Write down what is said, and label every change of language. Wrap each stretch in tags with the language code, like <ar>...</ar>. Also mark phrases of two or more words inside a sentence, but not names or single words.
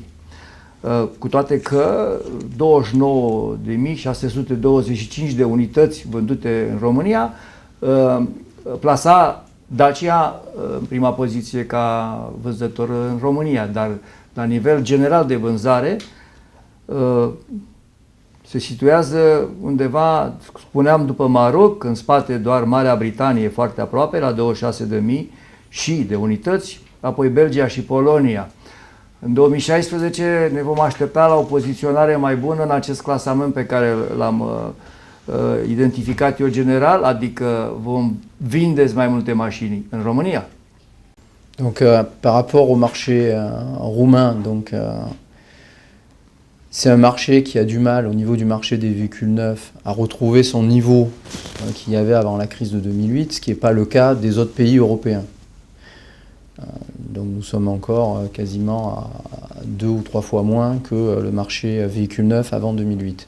<ro>Cu toate că 29.625 de unități vândute în România plasa Dacia în prima poziție ca vânzător în România, dar la nivel general de vânzare se situează undeva, spuneam, după Maroc, în spate doar Marea Britanie, foarte aproape, la 26.000 și de unități, apoi Belgia și Polonia. În 2016 ne vom aștepta la o poziționare mai bună în acest clasament pe care l-am identificat eu general, adică vom vinde mai multe mașini în România.</ro> <fr>Donc par rapport au marché roumain, donc c'est un marché qui a du mal au niveau du marché des véhicules neufs à retrouver son niveau qu'il y avait avant la crise de 2008, ce qui n'est pas le cas des autres pays européens. Donc nous sommes encore quasiment à 2 ou 3 fois moins que le marché véhicule neuf avant 2008.</fr>